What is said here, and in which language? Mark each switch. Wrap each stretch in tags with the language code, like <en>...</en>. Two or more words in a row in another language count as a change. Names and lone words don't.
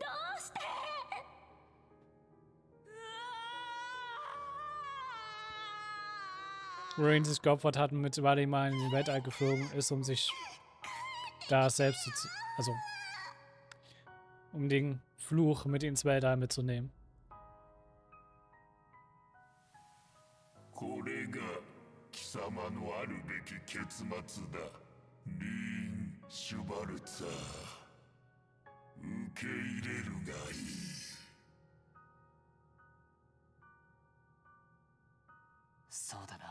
<de>Rain sich geopfert hat und mit Wally mal in den Weltall geflogen ist, um sich da selbst zu... Also... um den Fluch mit ins Weltall mitzunehmen.</de> <ja>これが貴様のあるべき結末だ、リーン・シュバルツァー。受け入れるがいい。そうだな。</ja>